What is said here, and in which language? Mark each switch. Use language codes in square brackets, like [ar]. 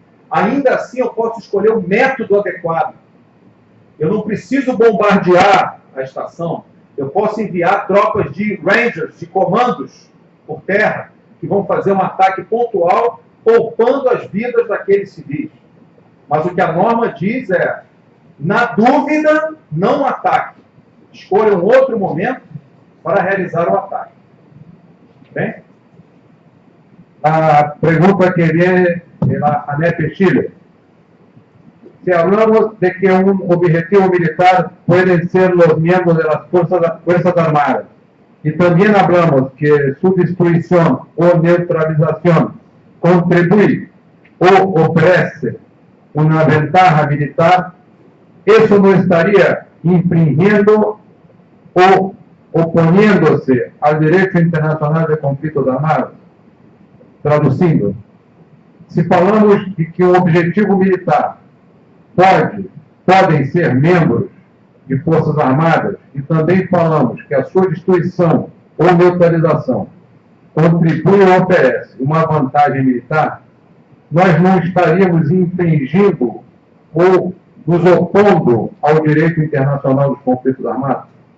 [pt] Ainda assim, eu posso escolher o método adequado. Eu não preciso bombardear a estação, eu posso enviar tropas de rangers, de comandos por terra, que vão fazer um ataque pontual, poupando as vidas daqueles civis. Mas o que a norma diz é, Na dúvida, não ataque. Escolha um outro momento para realizar o ataque. Bem? [es] La pregunta que viene de la ANEP Chile. Si hablamos de que un objetivo militar pueden ser los miembros de las Fuerzas Armadas, y también hablamos que su destrucción o neutralización contribuye o ofrece una ventaja militar, eso no estaría infringiendo o oponiéndose al derecho internacional de conflitos armados. [pt] Traduzindo, se falamos de que o objetivo militar podem ser membros de forças armadas, e também falamos que a sua destruição ou neutralização contribui ou oferece uma vantagem militar, nós não estaríamos infringindo ou nos opondo ao direito internacional dos conflitos armados?